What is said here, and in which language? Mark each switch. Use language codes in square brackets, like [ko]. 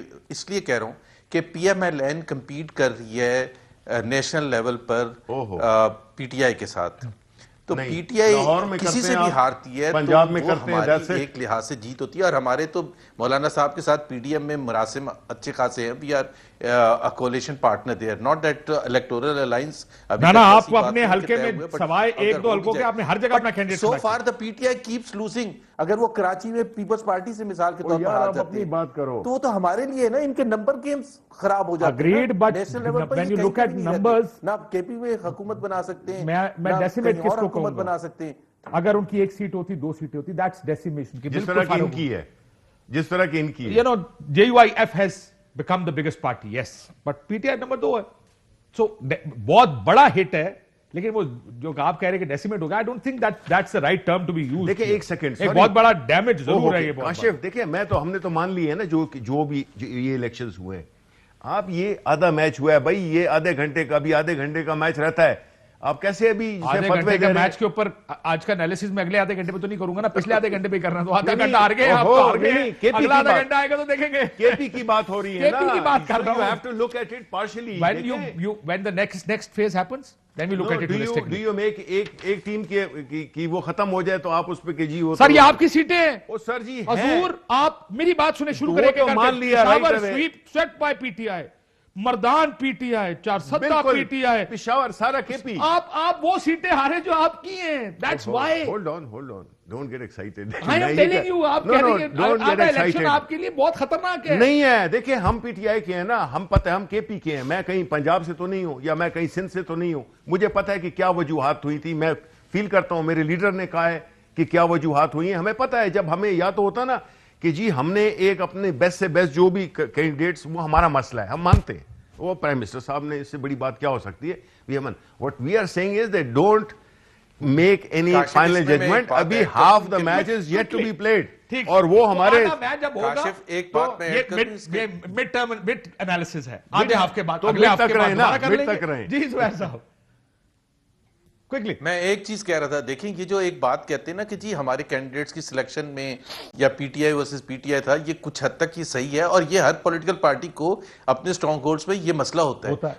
[ur] میں اس لیے کہہ رہا ہوں کہ P M L N compete کر رہی ہے national level per P T I کے ساتھ. تو پی ٹی آئی کسی سے بھی ہارتی ہے پنجاب میں تو کرتے ہماری ایک لحاظ سے جیت ہوتی ہے. اور ہمارے تو مولانا صاحب کے ساتھ پی ڈی ایم میں مراسم اچھے خاصے ہیں. [en] We are a coalition partner there, not that electoral alliance. [ur] نا آپ کو اپنے حلقے میں سوائے ایک دو حلقوں کے آپ نے ہر جگہ اپنا candidate [en] so far the PTI keeps losing. [ur] اگر وہ کراچی میں پیپلز پارٹی سے مثال کے طور پر ہار جاتے ہیں بات کرو تو وہ تو ہمارے لیے نا, ان کے نمبر گیمز خراب ہو جاتے ہیں. [en] Agreed, but when you look at numbers, [ur] نہ کے پی میں حکومت بنا سکتے ہیں, میں ڈیسیمیٹ کس کو حکومت بنا سکتے ہیں. اگر ان کی ایک سیٹ ہوتی, دو سیٹیں ہوتی, [en] that's decimation. [ur] جس طرح کی ان کی ہے, جس طرح کی ان کی ہے. [en] You know, JUIF has become the biggest party, yes, but PTI [ur] number 2 ہے. [en] So [ur] بہت بڑا ہٹ ہے, لیکن وہ جو آپ کہہ رہے کہ ڈیسیمیٹ ہوگا, [en] I don't think that's the right term to be used. [ur] دیکھیں ایک سیکنڈ, ایک بہت بڑا ڈیمیج ضرور ہے یہ. کاشف دیکھیں, میں تو ہم نے تو مان لی ہے نا جو بھی یہ الیکشنز ہوئے ہیں, آپ یہ آدھا میچ ہوا ہے بھائی, یہ آدھے گھنٹے کا, بھی آدھے گھنٹے کا میچ رہتا ہے, آپ کیسے ابھی آدھے گھنٹے کے میچ کے اوپر آج کا انالیسس میں اگلے آدھے گھنٹے پہ تو نہیں کروں گا نا, پچھلے آدھے گھنٹے پہ کرنا, تو آدھا گھنٹہ ہار گئے, آپ ہار گئے, اگلا آدھا گھنٹہ آئے گا تو دیکھیں گے. کے پی کی بات ہو رہی ہے نا, KP کی بات کر رہا ہوں. [en] you have to look at it partially. When the next phase happens, then we look at it holistically. Do you make [ur] ایک ٹیم کی وہ ختم ہو جائے تو آپ اس پہ کہ جی وہ سر یہ آپ کی سیٹیں ہیں. او سر جی حضور آپ میری بات سنیں, شروع کریں کہ مان لیا Peshawar [en] swept by PTI, [ur] Mardan P T I, Charsadda P T I, Peshawar سارا کے پی. آپ وہ سیٹیں ہارے جو آپ کی ہیں. [en] That's why. Hold on. Don't get excited. I am telling you, [ur] آپ کہہ رہی ہیں آدھا الیکشن آپ کے لیے بہت خطرناک ہے. نہیں ہے, دیکھیں ہم پی ٹی آئی کے ہیں نا, ہم پتہ ہے ہم کے پی کے ہیں. میں کہیں پنجاب سے تو نہیں ہوں, یا میں کہیں سندھ سے تو نہیں ہوں. مجھے پتہ ہے کہ کیا وجوہات ہوئی تھی. میں فیل کرتا ہوں میرے لیڈر نے کہا ہے کہ کیا وجوہات ہوئی ہیں. ہمیں پتہ ہے, جب ہمیں یا تو ہوتا نا کہ جی ہم نے ایک اپنے بیسٹ سے بیسٹ جو بھی کینڈیڈیٹس, وہ ہمارا مسئلہ ہے, ہم مانتے ہیں. وہ پرائم منسٹر صاحب نے, اس سے بڑی بات کیا ہو سکتی ہے. [en] What we are saying is that don't make any final judgment. [ur] ابھی [en] half the match is yet to be played. [ur] اور وہ ہمارے ایک بات میں mid analysis ہے, آدھے ہاف کے بعد اگلے ہاف کے بعد دوبارہ کر لیں گے. جی زبیر صاحب میں ایک چیز کہہ رہا تھا, دیکھیں یہ جو ایک بات کہتے ہیں نا کہ جی ہمارے کینڈیڈیٹس کی سلیکشن میں یا P T I versus P T I تھا, یہ کچھ حد تک یہ صحیح ہے, اور یہ ہر پولیٹیکل پارٹی کو اپنے سٹرانگ ہولڈز میں یہ مسئلہ ہوتا ہے.